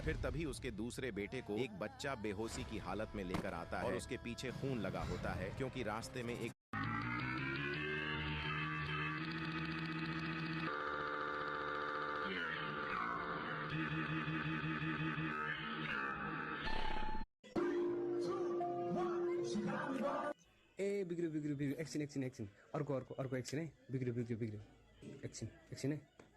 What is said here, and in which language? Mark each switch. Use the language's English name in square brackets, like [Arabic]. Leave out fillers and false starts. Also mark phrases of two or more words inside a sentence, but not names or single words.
[Hindi] फिर तभी उसके दूसरे बेटे को एक बच्चा बेहोशी की हालत में लेकर आता है और उसके पीछे खून लगा होता है, क्योंकि रास्ते में एक [Nepali] ए बिग्रियो बिग्रियो बिग्रियो एकछिन एकछिन एकछिन अर्को अर्को अर्को एकछिन है बिग्रियो बिग्रियो बिग्रियो एकछिन एकछिन है